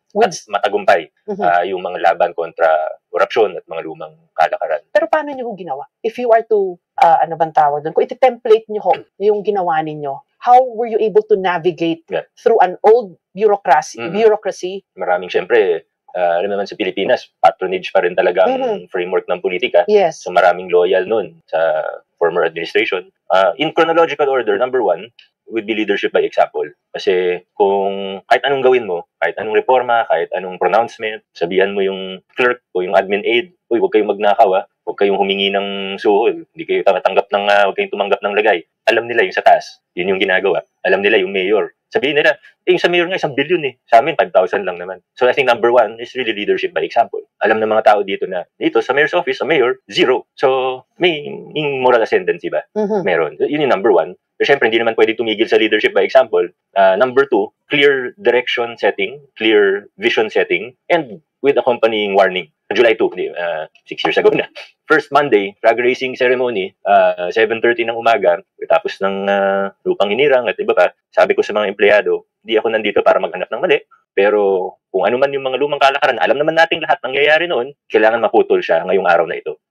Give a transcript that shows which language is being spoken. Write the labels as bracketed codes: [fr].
[tl] At matagumpay yung mga laban kontra korupsyon at mga lumang kalakaran. Pero paano nyo ginawa? [en] If you are to, [tl] ano bang tawag doon? Kung iti-template nyo ho, yung ginawa ninyo, [en] how were you able to navigate through an old bureaucracy? Maraming, syempre, alam naman sa Pilipinas, patronage pa rin talaga ang framework ng politika. Yes. [tl] So maraming loyal nun sa former administration. [en] In chronological order, number one would be leadership by example. [tl] Kasi kung kahit anong gawin mo, kahit anong reforma, kahit anong pronouncement, sabihan mo yung clerk o yung admin aide, uy, huwag kayong magnakaw, huwag kayong humingi ng suhol, hindi kayo huwag kayong tumanggap ng lagay. Alam nila yung sa taas, yun yung ginagawa. Alam nila yung mayor. Sabihin nila, yung sa mayor nga, 1 billion eh. Sa amin, 5,000 lang naman. [en] So I think number one is really leadership by example. [tl] Alam ng mga tao dito na, dito sa mayor's office, sa mayor, 0. So may moral ascendancy ba? Meron. Yun yung number one. Pero syempre, hindi naman pwede tumigil sa leadership by example. [en] Number two, clear direction setting, clear vision setting, and with accompanying warning. July 2, 6 years ago na. [tl] First Monday, flag raising ceremony, 7:30 ng umaga, tapos ng lupang hinirang at iba pa, sabi ko sa mga empleyado, di ako nandito para maghanap ng mali, pero kung ano man yung mga lumang kalakaran, alam naman nating lahat nangyayari noon, kailangan maputol siya ngayong araw na ito.